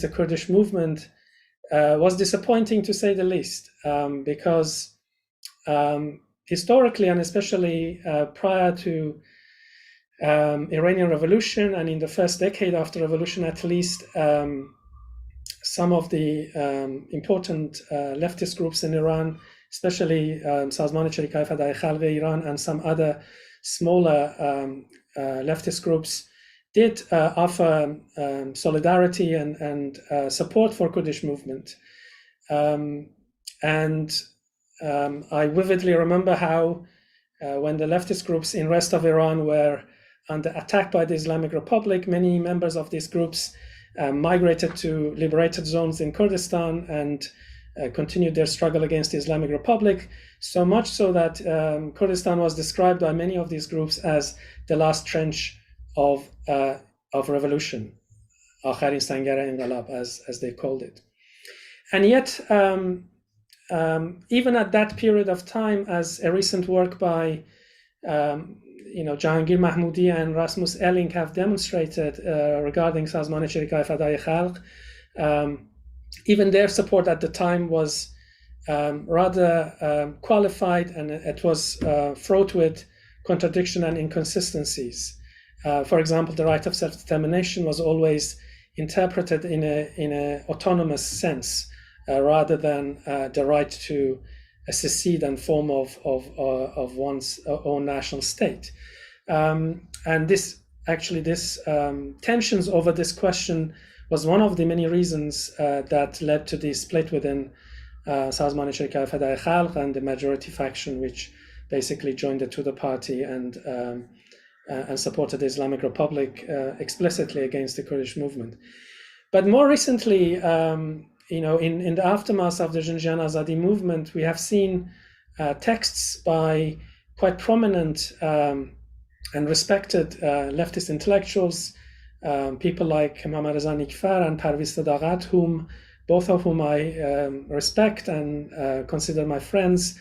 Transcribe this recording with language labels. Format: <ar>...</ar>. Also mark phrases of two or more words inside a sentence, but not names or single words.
<en>the Kurdish movement was disappointing, to say the least, because historically and especially prior to Iranian Revolution and in the first decade after revolution, at least, some of the important leftist groups in Iran, especially سازمان چریک‌های فدای خلق ایران and some other smaller leftist groups, did offer solidarity and support for Kurdish movement. I vividly remember how when the leftist groups in rest of Iran were under attack by the Islamic Republic, many members of these groups migrated to liberated zones in Kurdistan and continued their struggle against the Islamic Republic, so much so that Kurdistan was described by many of these groups as the last trench of revolution,</en> <fa>آخرین سنگر انقلاب,</fa> <en>as they called it. And yet, even at that period of time, as a recent work by Jahangir Mahmoudi and Rasmus Elling have demonstrated regarding سازمان چریک‌های فدای خلق, even their support at the time was rather qualified, and it was fraught with contradiction and inconsistencies. For example, the right of self-determination was always interpreted in a autonomous sense, rather than the right to secede and form of one's own national state. And this tensions over this question was one of the many reasons that led to the split within سازمان شرکت فدای خلق and the majority faction, which basically joined the Tudor party and supported the Islamic Republic explicitly against the Kurdish movement. But more recently, in the aftermath of the Xinjiang Azadi movement, we have seen texts by quite prominent and respected leftist intellectuals, people like Mohammad Reza Nikfar and Parviz Sadaqat, both of whom I respect and consider my friends.</en>